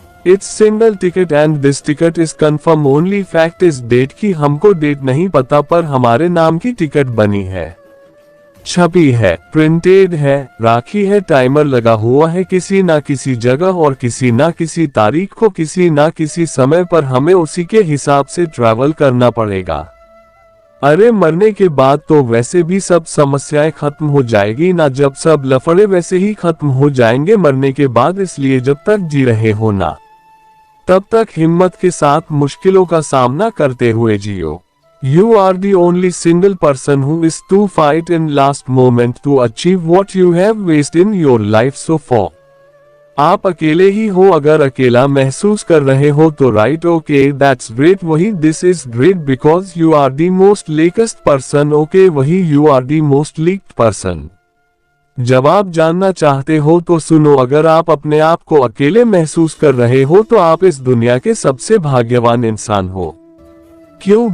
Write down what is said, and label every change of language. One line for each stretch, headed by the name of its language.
English: It's single ticket and this ticket is confirm. Only fact is date
Hindi: की हमको date नहीं पता, पर हमारे नाम की टिकट बनी है, छपी है, प्रिंटेड है, राखी है, टाइमर लगा हुआ है किसी ना किसी जगह और किसी ना किसी तारीख को किसी ना किसी समय पर हमें उसी के हिसाब से ट्रैवल करना पड़ेगा। अरे मरने के बाद तो वैसे भी सब समस्याएं खत्म हो जाएगी ना, जब सब लफड़े वैसे ही खत्म हो जाएंगे मरने के बाद। इसलिए जब तक जी रहे हो ना, तब तक हिम्मत के साथ मुश्किलों का सामना करते हुए जियो।
English: You are the only single person who is to fight in last moment to achieve what you have wished in your life so far।
Hindi: आप अकेले ही हो। अगर अकेला महसूस कर रहे हो तो
English: Right, okay, that's great. वही this is great because you are the most leakest person. Okay, वही you are the most leaked person.
Hindi: जवाब जानना चाहते हो तो सुनो। अगर आप अपने आप को अकेले महसूस कर रहे हो तो आप इस दुनिया के सबसे भाग्यवान इंसान हो। क्यों?